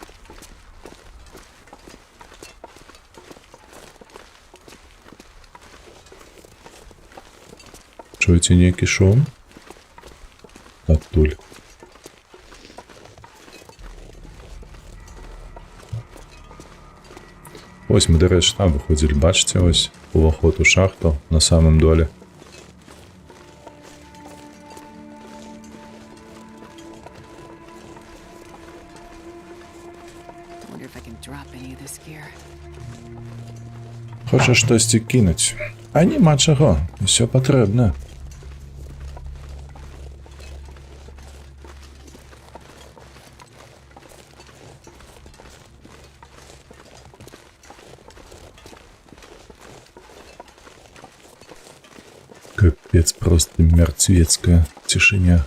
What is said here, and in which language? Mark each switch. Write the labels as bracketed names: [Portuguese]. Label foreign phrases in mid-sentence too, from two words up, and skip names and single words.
[Belarusian] Чуеце нейкі шум? Адтуль. Вось мы, дарэчы, там выходзілі, бачыце, вось уваход у шахту на самым доле. [English] Wonder if I can drop any of this gear. [Belarusian] Хочаш штосьці кінуць? А няма чаго, усё патрэбна. Капец, [Russian] просто мертвецкая [Belarusian] цішыня.